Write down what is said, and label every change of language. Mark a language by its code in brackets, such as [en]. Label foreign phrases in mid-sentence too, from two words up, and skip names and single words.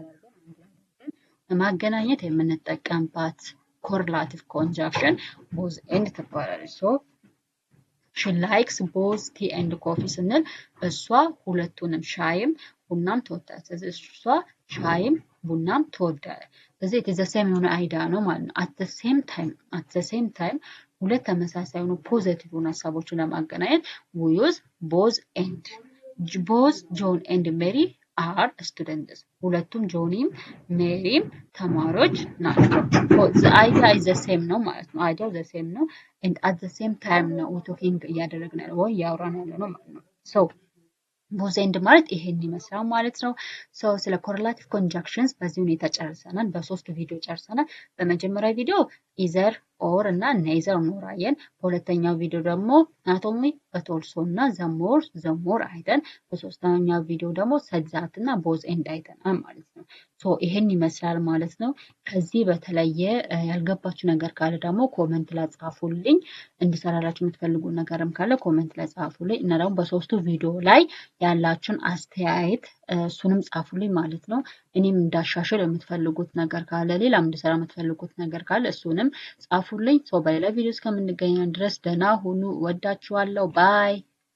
[am] ለማገናኘት የምንጠቀምባት [en] correlative conjunction both end [am] ትባላለች [en] so she likes both tea and coffee [am] ስንል እሷ ሁለቱንም ሻይም ቡናም ትወዳለች ስለዚህ እሷ ሻይም ቡናም ትወዳለች ስለዚህ [en] it is the same [am] የሆነ አይዲያ ነው ማለት ነው [en] at the same time [am] ሁለት ተመሳሳይ የሆኑ ፖዚቲቭ የሆኑ ሐሳቦችን ለማገናኘት [en] we use both end both John and Mary are students [am] ሁለቱም ጆኒም ሜሪም ተማሪዎች ናቸው [en] the idea is the same [am] ነው ማለት ነው [en] idea the same ነው and at the same time ነው talking እያደረግን [am] ያለው ወይ ያወራን ያለው ነው ማለት ነው so [en] both end [am] ማለት ይሄን ይመስላል ማለት ነው so ስለ [en] correlative conjunctions [am] በዚህ ሁኔታ ጨርሰናል በሶስት ቪዲዮ ጨርሰናል በመጀመሪያ ቪዲዮ [en] either or [am] እና neither ኖራየን በሁለተኛው ቪዲዮ ደግሞ [en] not only but also [am] እና [en] the more [am] አይተን በሶስተኛው ቪዲዮ ደግሞ [en] such that [am] እና [en] both end [am] አይተናል ማለት ነው so ይሄን ይመስላል ማለት ነው ከዚህ በተለየ ያልገባችሁ ነገር ካለ ደግሞ ኮሜንት ላይ ጻፉልኝ እንድሰራላችሁ የምትፈልጉ ነገርም ካለ ኮሜንት ላይ ጻፉልኝ እና ደግሞ በሶስቱ ቪዲዮ ላይ ያላችሁን አስተያየት እሱንም ጻፉልኝ ማለት ነው እኔም እንዳሻሽል የምትፈልጉት ነገር ካለ ሌላም እንድሰራ የምትፈልጉት ነገር ካለ እሱንም ጻፉልኝ በሌላ ቪዲዮ እስከምንገናኝ ድረስ ደህና ሁኑ ወዳችኋለሁ ባይ